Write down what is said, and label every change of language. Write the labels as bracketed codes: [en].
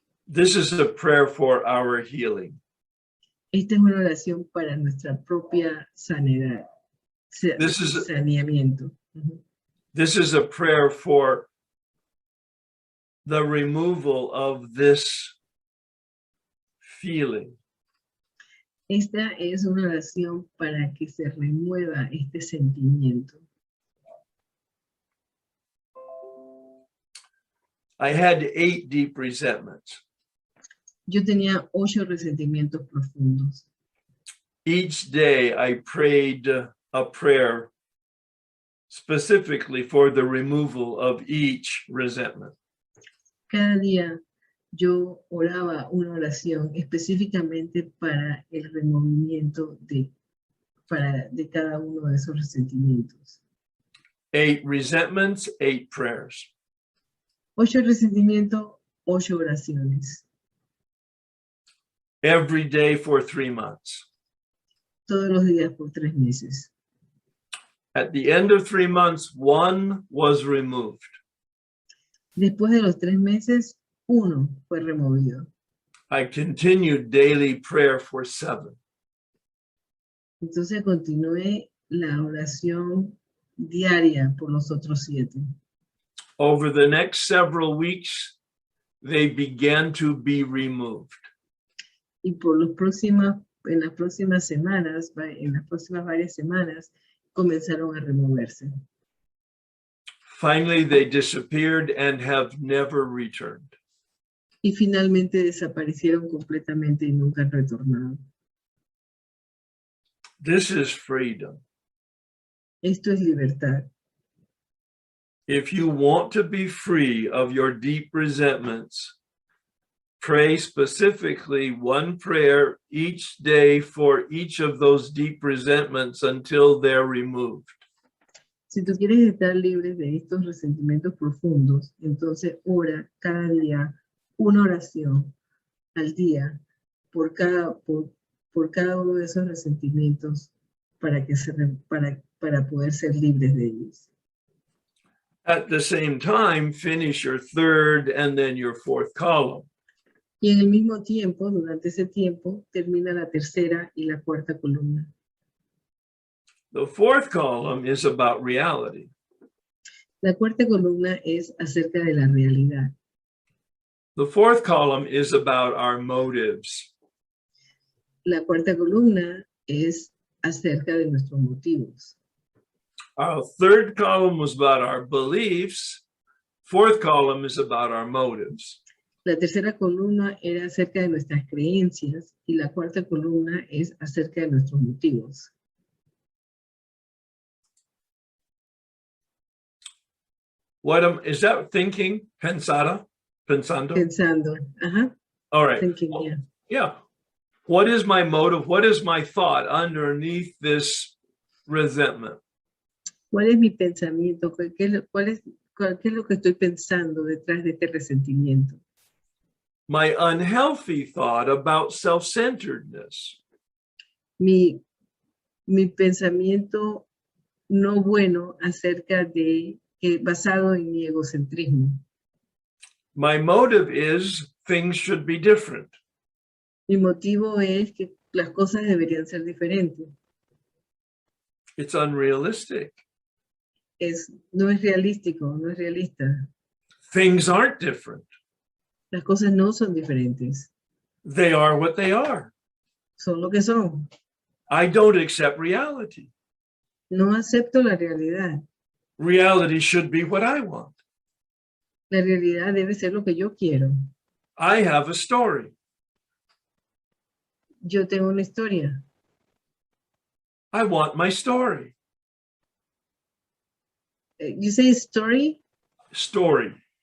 [en] This is a prayer for our healing. [es] Esta es una oración para nuestra propia sanidad, saneamiento. [en] This is a prayer for the removal of this feeling. [es] Esta es una oración para que se remueva este sentimiento. [en] I had 8 deep resentments. [es] Yo tenía 8 resentimientos profundos. [en] Each day I prayed a prayer specifically for the removal of each resentment. [es] Cada día yo oraba una oración específicamente para el removimiento de cada uno de esos resentimientos. [en] 8 resentments, 8 prayers. [es] 8 resentimientos, 8 oraciones. [en] Every day for 3 months. [es] Todos los días por 3 meses. [en] At the end of 3 months, 1 was removed. [es] Después de los 3 meses, 1 fue removido. [en] I continued daily prayer for 7. [es] Entonces continué la oración diaria por los otros 7. [en] Over the next several weeks, they began to be removed. [es] Y en las próximas semanas, en las próximas varias semanas, comenzaron a removerse. [en] Finally, they disappeared and have never returned. [es] Y finalmente desaparecieron completamente y nunca han retornado. [en] This is freedom. [es] Esto es libertad. [en] If you want to be free of your deep resentments, pray specifically 1 prayer each day for each of those deep resentments until they're removed. [es] Si tú quieres estar libre de estos resentimientos profundos, entonces ora cada día una oración al día por cada uno de esos resentimientos para poder ser libres de ellos. [en] At the same time, finish your 3rd and then your 4th column. [es] Y en el mismo tiempo, durante ese tiempo, termina la 3ª y la 4ª columna. [en] The 4th column is about reality. [es] La 4ª columna es acerca de la realidad. [en] The 4th column is about our motives. [es] La 4ª columna es acerca de nuestros motivos. [en] Our 3rd column was about our beliefs. 4th column is about our motives. [es] La 3ª columna era acerca de nuestras creencias y la 4ª columna es acerca de nuestros motivos. [en] Is that thinking? Pensando? [es] Pensando. Ajá. [en] All right. Thinking, yeah. Yeah. What is my motive? What is my thought underneath this resentment? [es] ¿Cuál es mi pensamiento? ¿Qué es lo que estoy pensando detrás de este resentimiento? [en] My unhealthy thought about self-centeredness. [es] Mi pensamiento no bueno acerca basado en mi egocentrismo. [en] My motive is things should be different. [es] Mi motivo es que las cosas deberían ser diferentes. [en] It's unrealistic. [es] No es realístico, no es realista. [en] Things aren't different. [es] Las cosas no son diferentes. [en] They are what they are. [es] Son lo que son. [en] I don't accept reality. [es] No acepto la realidad. [en] Reality should be what I want. [es] La realidad debe ser lo que yo quiero. [en] I have a story. [es] Yo tengo una historia. [en] I want my story. You say story? Story.